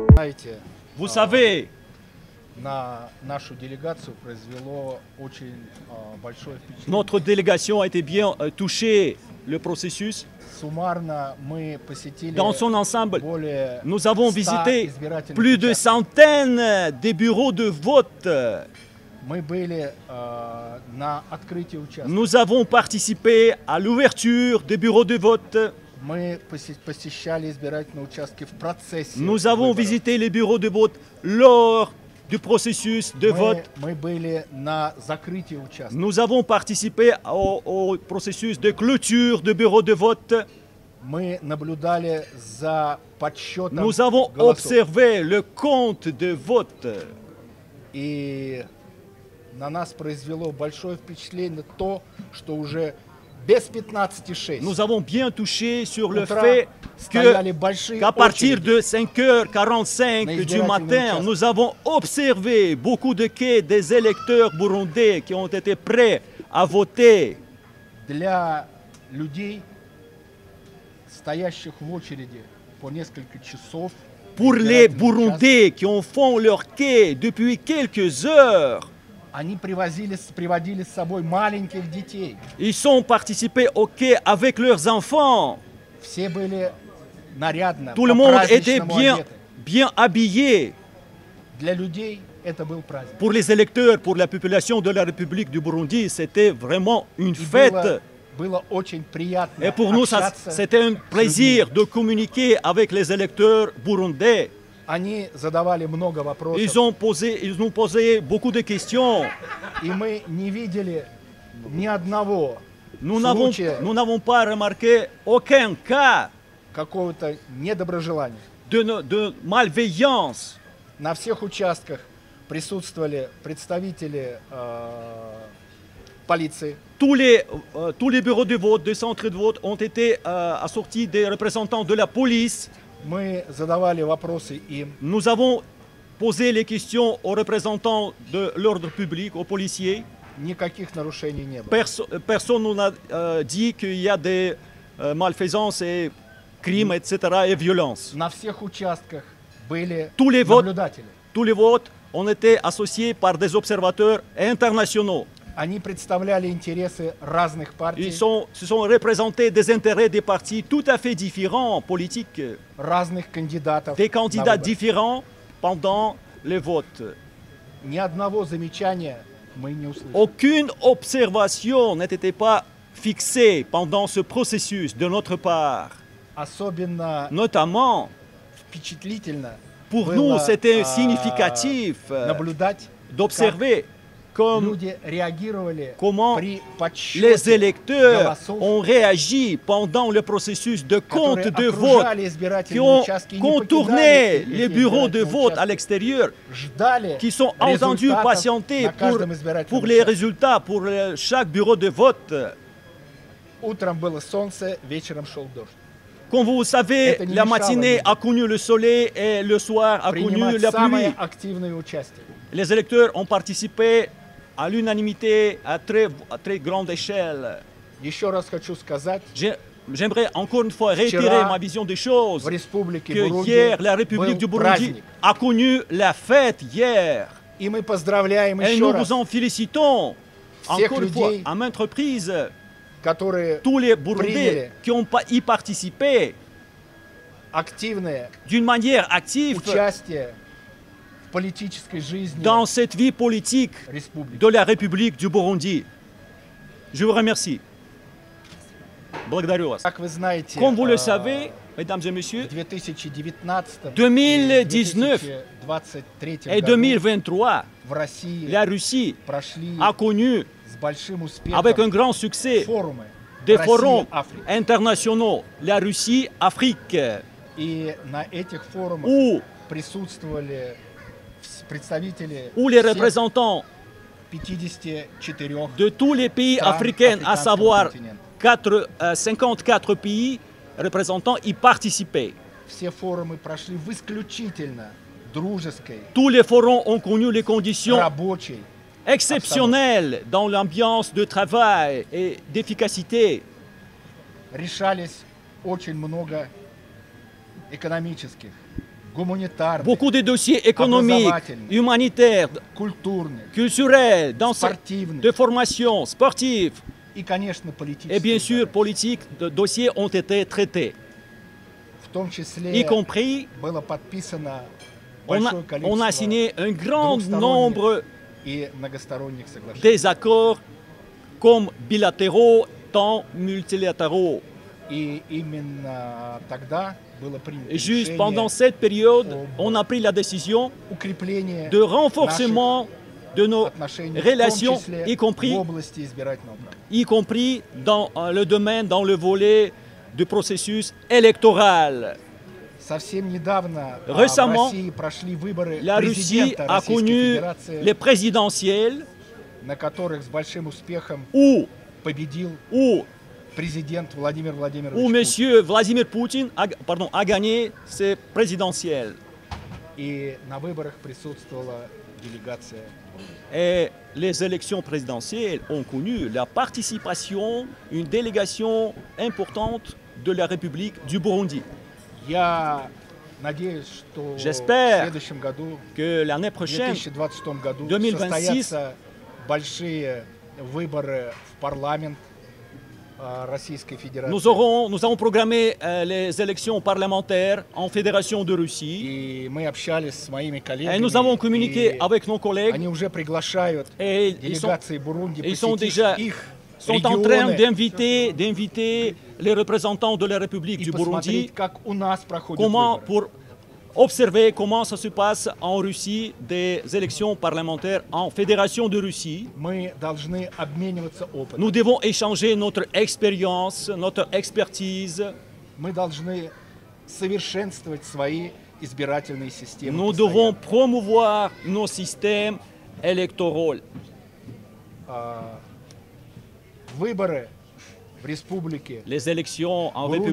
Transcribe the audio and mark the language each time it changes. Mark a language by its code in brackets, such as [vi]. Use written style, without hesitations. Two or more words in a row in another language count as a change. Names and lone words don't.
[fr] Vous savez, [ru] на нашу делегацию произвело очень большое впечатление. [fr] notre délégation a été bien touchée, le processus. [ru] Суммарно мы посетили [fr] Dans son ensemble, [ru] более [fr] nous avons 100 visité [ru] избирательных [fr] plus de [ru] участков. [fr] centaines de bureaux de vote. [ru] Мы были на открытии участков. [fr] Nous avons participé à l'ouverture des bureaux de vote. [ru] Мы посещали избирательные участки в процессе [fr] Nous avons [ru] выборов. [fr] visité les bureaux de vote lors du processus de vote. [ru] Мы были на закрытии участков. [fr] Nous avons participé au processus de clôture de bureaux de vote. [ru] Мы наблюдали за подсчетом [fr] Nous avons [ru] голосов. [fr] observé le compte de vote. [ru] И на нас произвело большое впечатление то, что уже без 15:06 [fr] Nous avons bien touché sur le [ru] утра [fr] fait [ru] стояли большие [fr] qu'à partir [ru] очереди. [fr] de 5h45 du matin, nous avons observé beaucoup de quais des électeurs burundais qui ont été prêts à voter. [ru] Для людей, стоящих в очереди по несколько часов, [fr] Pour les [ru] избирательный [fr] Burundais qui ont fait leur quai depuis quelques heures, [ru] они приводили с собой маленьких детей. [fr] ils ont participé au quai avec leurs enfants. [ru] Все были нарядно, [fr] Tout le monde était [ru] по-праздничному [fr] bien, [ru] одеты. [fr] bien habillé. [ru] Для людей это был праздник. [fr] Pour les électeurs, pour la population de la République du Burundi, c'était vraiment une [ru] И [fr] fête. [ru] было очень приятно [fr] Et pour nous, [ru] общаться [fr] c'était un [ru] с [fr] plaisir [ru] людьми. [fr] de communiquer avec les électeurs burundais. [ru] Они задавали много вопросов, [fr] Ils nous posé beaucoup de questions. [ru] и мы не видели ни одного [fr] Nous [ru] случая [fr] n'avons pas remarqué aucun cas [ru] какого-то недоброжелания. [fr] de malveillance. [ru] На всех участках присутствовали представители полиции, [fr] Tous les bureaux de vote, des centres de vote ont été assortis des représentants de la police. [ru] мы задавали вопросы им, [fr] Nous avons posé les questions aux représentants de l'ordre public, aux policiers. [ru] никаких нарушений не было. [fr] Personne nous a dit qu'il y a des malfaisances et crimes, etc. et violences. [ru] На всех участках были [fr] Tous les votes, [ru] наблюдатели. [fr] tous les votes ont été associés par des observateurs internationaux. [ru] Они представляли интересы разных партий, [fr] Ils se sont représentés des intérêts des partis tout à fait différents, politiques, [ru] разных кандидатов. [fr] des [ru] на [fr] candidats [ru] выборы. [fr] différents pendant les votes. [ru] Ни одного замечания мы не услышали. [fr] Aucune observation n'était pas fixée pendant ce processus de notre part. [ru] Особенно [fr] Notamment, [ru] впечатлительно [fr] pour [ru] было, [fr] nous, c'était significatif [ru] наблюдать, [fr] d'observer comme [ru] люди реагировали [fr] comment [ru] при подсчете [fr] les électeurs [ru] голосов, [fr] ont réagi pendant le processus de compte [ru] которые [fr] de vote, [ru] окружали [fr] qui [ru] избирательные [fr] ont [ru] участки и не [fr] contourné [ru] покидали [fr] les [ru] эти [fr] bureaux de [ru] избирательные [fr] vote à [ru] участки, [fr] l'extérieur, [ru] ждали [fr] qui sont entendus [ru] результатов [fr] patienter [ru] на каждом избирательном [fr] pour les [ru] участке. [fr] résultats, pour chaque bureau de vote. [ru] Утром было солнце, вечером шел дождь. [fr] Comme vous savez, [ru] Это не [fr] la [ru] мешало [fr] matinée [ru] людям [fr] a connu le soleil et le soir a connu [ru] принимать [fr] la [ru] самое [fr] pluie. [ru] активное участие. [fr] Les électeurs ont participé à l'unanimité à très grande échelle. [ru] Еще раз хочу сказать, [fr] J'aimerais encore une fois réitérer [ru] Вчера [fr] ma vision des choses, [ru] в Республике [fr] que [ru] Бурунди [fr] hier, la République [ru] был [fr] du Burundi [ru] праздник. [fr] a connu la fête hier. [ru] И мы поздравляем [fr] Et [ru] еще [fr] nous [ru] раз [fr] vous en félicitons. [ru] Всех [fr] Encore une fois, [ru] людей, [fr] à maintes reprises, [ru] которые [fr] tous les Burundais [ru] приняли [fr] qui ont y participé [ru] активное [fr] d'une manière active [ru] участие в политической жизни [fr] dans cette vie politique [ru] республики. [fr] de la République du Burundi. Je vous remercie. [ru] Благодарю вас. Как вы знаете, [fr] Comme vous le savez, mesdames et messieurs, [ru] в 2019 [fr] 2019 2023 et [ru] году [fr] 2023, [ru] в России [fr] la Russie [ru] прошли [fr] a connu [ru] с большим [fr] avec un [ru] успехом [fr] grand succès [ru] форумы [fr] des forums [ru] Россия-Африка. [fr] internationaux, la Russie, Afrique, [ru] И на этих форумах [fr] où, [ru] присутствовали представители [fr] où les [ru] всех [fr] représentants 54 de tous les pays [ru] стран [fr] africains, à [ru] африканского [fr] savoir [ru] континента. [fr] 54 pays représentants, y participaient. [ru] Все форумы прошли в исключительно дружеской, [fr] Tous les forums ont connu les conditions [ru] рабочей. [fr] exceptionnelles dans l'ambiance de travail et d'efficacité. [ru] Решались очень много экономических, гуманитарных, [fr] beaucoup de dossiers économiques, [ru] образовательных, [fr] humanitaires, [ru] культурных, [fr] culturels, [ru] спортивных [fr] de formation, sportifs [ru] и, конечно, [fr] et [ru] политических [fr] bien sûr [ru] задач. [fr] politiques, de dossiers ont été traités, [ru] В том [fr] y [ru] числе [fr] compris [ru] было подписано [fr] on [ru] большое [fr] a [ru] количество [fr] signé un grand [ru] двухсторонних [fr] nombre [ru] и многосторонних соглашений. [fr] des accords comme bilatéraux, tant multilatéraux. [ru] И именно тогда было принято [fr] Juste [ru] решение [fr] pendant cette période, on a pris la décision [ru] укрепления [fr] de renforcement de nos [ru] наших отношений, [fr] relations, [ru] в том числе [fr] y compris [ru] в области избирательного права. [fr] y compris dans le domaine, dans le volet du processus électoral. [ru] Совсем недавно в [fr] Récemment, [ru] России прошли выборы [fr] La Russie [ru] президента [fr] a [ru] Российской [fr] connu [ru] Федерации, [fr] les présidentielles [ru] на которых с большим успехом [fr] où, [ru] победил [fr] où, [ru] президент Владимир Владимирович [fr] où [ru] Путин. [fr] M. Vladimir Poutine a gagné ces présidentielles. [ru] И на выборах присутствовала делегация. [fr] Et les élections présidentielles ont connu la participation, une délégation importante de la République du Burundi. [ru] Я надеюсь, что в [fr] J'espère [ru] следующем году, [fr] Que l'année [ru] в [fr] prochaine, [ru] 2026 году, [fr] 2026, [ru] состоятся большие выборы в парламент Российской Федерации. [fr] nous avons programmé les élections parlementaires en Fédération de Russie. [ru] И мы общались с моими [fr] Et [ru] коллегами. [fr] nous avons communiqué [ru] и [fr] avec nos collègues [ru] они уже приглашают [fr] et ils [ru] делегации Бурунди [fr] sont [ru] посетить [fr] déjà [ru] их [fr] sont en train [ru] регионы [fr] d'inviter les représentants de la République [ru] и [fr] du Burundi [ru] посмотреть, как у нас проходят [fr] comment, [ru] выборы. [fr] pour observer comment ça se passe en Russie des élections parlementaires en Fédération de Russie. [ru] Мы должны обмениваться опытом. [fr] Nous devons échanger notre expérience, notre expertise. [ru] Мы должны совершенствовать свои избирательные системы. [fr] Nous [ru] постоянно. [fr] devons promouvoir nos systèmes électoraux. [ru] Выборы в республике [fr] Les élections en Burundi.